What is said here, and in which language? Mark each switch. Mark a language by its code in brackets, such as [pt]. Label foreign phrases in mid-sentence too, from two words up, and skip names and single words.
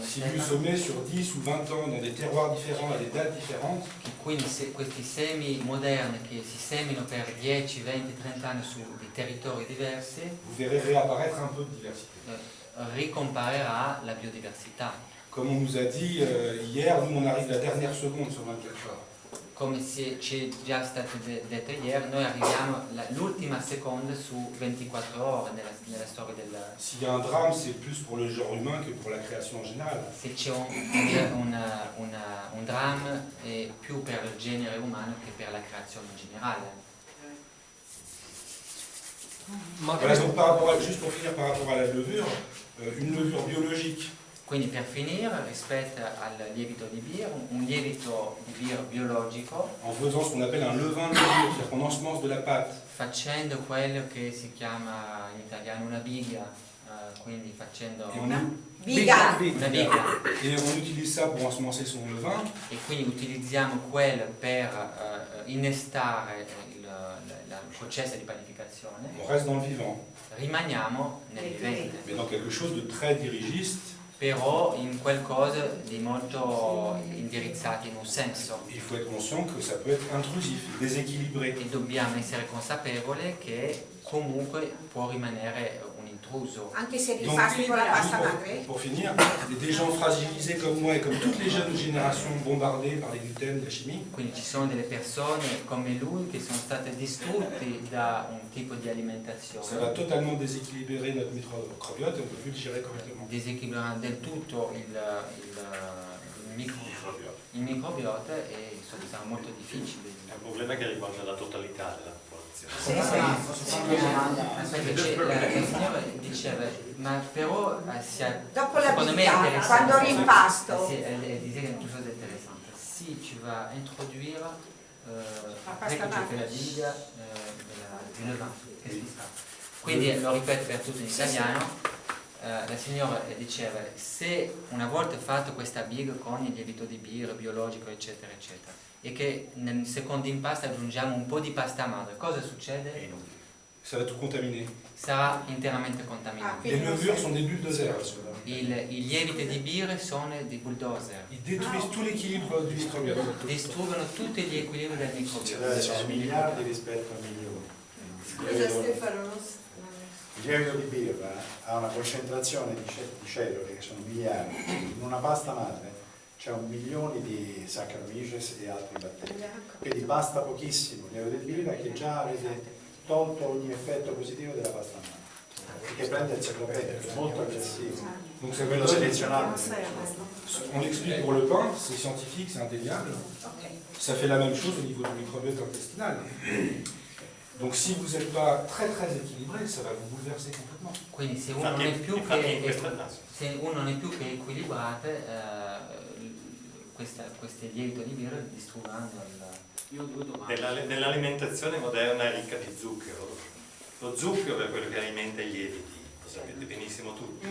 [fr] Si lui Stefano, semait sur 10 ou 20 ans dans des terroirs différents, à des dates différentes, [it] che quindi questi semi moderni che si seminano per 10, 20, 30 anni su dei territori diversi, [fr] vous verrez réapparaître un peu de diversité. [it] ricomparerà la biodiversità. [fr] Comme on nous a dit hier, nous on arrive la dernière seconde sur 24 heures. [it] Come ci è già stato detto ieri, noi arriviamo l'ultima seconda su 24 ore nella storia del... [fr] S'il y a un drame, c'est plus pour le genre humain que pour la création en général. [it] Se c'è un dramma è più per il genere umano che per la creazione in generale. [fr] Voilà, donc par rapport à, juste pour finir par rapport à la levure, une levure biologique. [it] Quindi per finire, rispetto al lievito di birra, un lievito di birra biologico, [fr] En faisant ce qu'on appelle un levain de levure, c'est-à-dire qu'on ensemence de la pâte. [it] facendo quello che si chiama in italiano una biga, quindi facendo Una Biga. una biga, [fr] Et on utilise ça pour ensemencer son levain. [it] e quindi utilizziamo quello per innestare il processo di panificazione. [fr] On reste dans le vivant, [it] Rimaniamo nel vivente, [fr] mais dans quelque chose de très dirigiste. [it] però in qualcosa di molto indirizzato in un senso. [fr] Il faut être conscient que ça peut être intrusif, déséquilibré. [it] E dobbiamo essere consapevoli che comunque può rimanere un intruso. Anche se [fr] Donc, [it] ripasti con la pasta [fr] juste [it] madre? [fr] pour finir, des gens fragilisés comme moi et comme toutes les jeunes générations bombardées par les gluten, la chimie, [it] Quindi ci sono delle persone come lui che sono state distrutte da un tipo di [fr] ça va [it] alimentazione, [fr] totalement déséquilibrer notre microbiote et on ne peut plus le gérer correctement. [it] disequilibrando del tutto il microbiota e insomma sarà molto difficile. È un problema che riguarda la totalità della popolazione. Aspetta, la signora diceva, ma però Dopo la secondo me è vita, interessante. quando rimpasto. Sì, [fr] elle disait quelque chose d'intéressante. Si tu vas introduire après que tu fais la diga du levain, qu'est-ce qui se passe? [it] Quindi lo ripeto per tutti in italiano. La signora diceva, se una volta fatto questa biga con il lievito di birra, biologico, eccetera, eccetera, e che nel secondo impasto aggiungiamo un po' di pasta madre, cosa succede? [fr] Ça va tout contaminer. [it] Sarà interamente contaminato. [fr] Les levures sont des bulldozers. [it] I lieviti di birra sono dei bulldozer, [fr] Ils détruisent tout l'équilibre du microbiote. [it] distruggono tutti gli equilibri del microbiota. Sono miliardi rispetto a milioni. Scusa Stefano. Il lievito di birra ha una concentrazione di cellule che sono miliardi. In una pasta madre c'è 1 milione di Saccharomyces e altri batteri. Quindi basta pochissimo il lievito di birra che già avete tolto ogni effetto positivo della pasta madre. Perché prende il cellopene, è molto aggressivo. [fr] Donc ça [it] Quello selezionato. [fr] On l'explique pour le pain, c'est scientifique, c'est indéniable. Ça fait la même chose au niveau du microbiote intestinal. Donc si vous n'êtes pas très très équilibré, ça va vous bouleverser complètement. [it] Quindi se uno non è più che equilibrato, queste lievito di birra distruggeranno Nell'alimentazione moderna è ricca di zucchero. Lo zucchero è quello che alimenta i lieviti, lo sapete benissimo tutti.